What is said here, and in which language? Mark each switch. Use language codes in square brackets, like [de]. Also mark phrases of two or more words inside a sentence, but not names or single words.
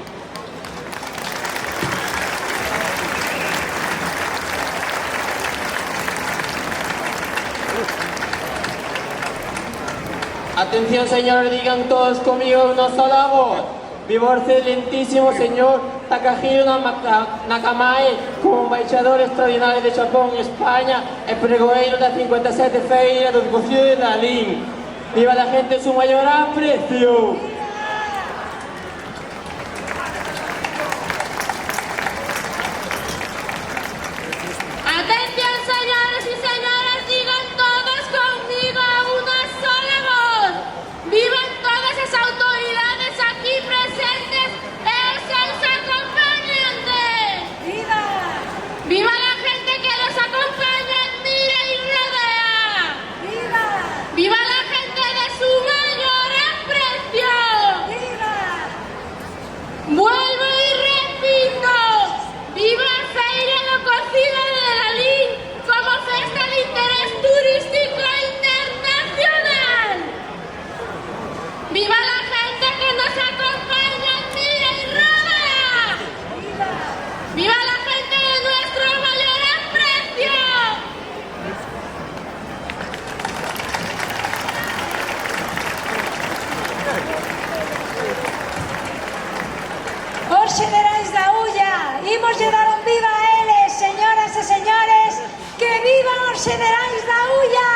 [es] Atención, señores, digan todos conmigo una sola voz. [gl] Viva o excelentísimo señor Takahiro Nakamae como embaixador extraordinario de Xapón en España e pregoeiro da 57 feira do cocido de Lalín. [es] Viva la gente en su mayor aprecio. Atención, señores y señoras, digan todos conmigo a una sola voz. Vivan todas las autoridades aquí presentes [gl] e os seus acompañantes. [es] ¡Viva! Viva la gente que los acompaña, admira y rodea. ¡Viva! Viva la gente de su mayor aprecio. ¡Viva! Vuelvo y repito, [gl] viva a Feira do Cocido de Lalín como festa de interés turístico internacional. [es] Viva la gente que nos acompaña, admira y rodea. ¡Viva! Viva la gente de nuestro mayor aprecio. [gl] Os xenerais da Ulla, imos lle dar un viva a eles, señoras e señores, que vivan os xenerais da Ulla!